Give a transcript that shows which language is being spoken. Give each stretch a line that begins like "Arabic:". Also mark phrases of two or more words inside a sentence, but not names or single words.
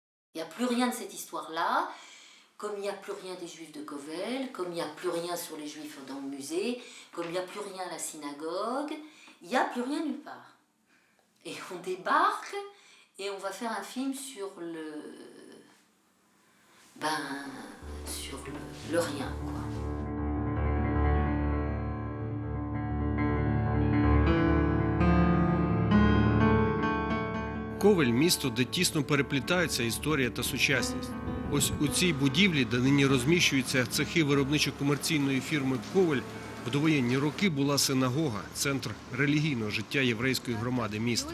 French: Il n'y a plus rien de cette histoire-là, comme il n'y a plus rien des Juifs de Kovel, comme il n'y a plus rien sur les Juifs dans le musée, comme il n'y a plus rien à la synagogue, il n'y a plus rien nulle part. Et on débarque et on va faire un film sur le rien, quoi.
Ukrainian: Ковель – місто, де тісно переплітаються історія та сучасність. Ось у цій будівлі, де нині розміщуються цехи виробничо-комерційної фірми «Ковель», в довоєнні роки була синагога – центр релігійного життя єврейської громади міста.